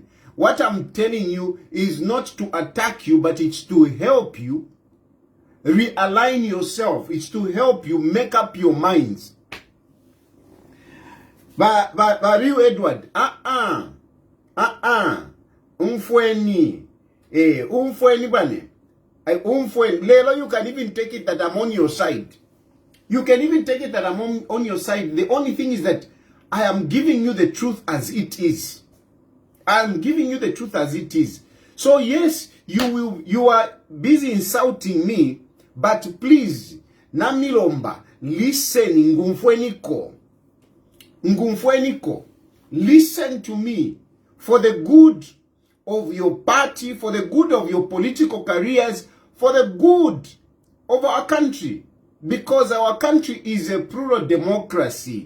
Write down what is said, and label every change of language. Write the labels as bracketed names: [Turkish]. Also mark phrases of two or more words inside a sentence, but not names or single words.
[English] What I'm telling you is not to attack you, but it's to help you realign yourself. It's to help you make up your minds. But real Edward, [Bemba] Umfweni, Umfweni bane. Umfweni. Lelo, [English] you can even take it that I'm on your side. You can even take it that I'm on your side. The only thing is that I am giving you the truth as it is. I am giving you the truth as it is. So yes, you are busy insulting me, but please, namilomba, listen, ngumfweniko, listen to me for the good of your party, for the good of your political careers, for the good of our country, because our country is a plural democracy.